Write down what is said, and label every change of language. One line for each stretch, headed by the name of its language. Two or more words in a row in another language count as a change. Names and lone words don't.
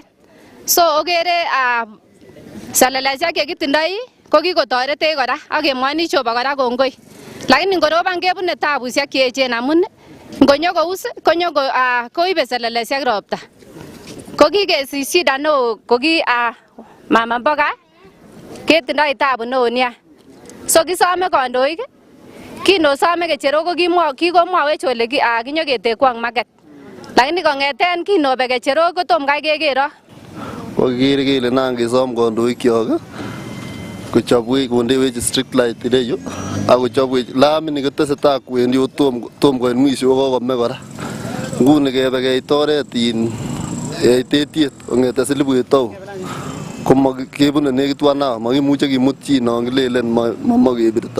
Kalenjin: So okere seleleisiek chekitindoi ko kikotoretech kora ak kemwoni Jehova kora kongoi. Lakini ngoroban kebune tabusiek cheechen amun ngonyo kous konyo koibe seleleisiek ropta. Ko kikesich shida neo ko ki
Swahili: mama mboga
Kalenjin: ketindoi tabu neo nia. So kisome kandoik kinosome kecherok ko kikomwawech ole kinyoketekwong market. Lakini kong'eten kinobe kecherok kotom kai kekero. Kokere kele nan kesom kandoikyok kochobwech kondewech
English: street light
Kalenjin: ireyu ak kochobwech lamini kotesetai kwendi tom koit mwisho kokome kora. Nguni kebe keit oret tetiet kong'ete Silibwet town komakebune nekit wanawa makimuche kimut chi non kilelen mamakebirta.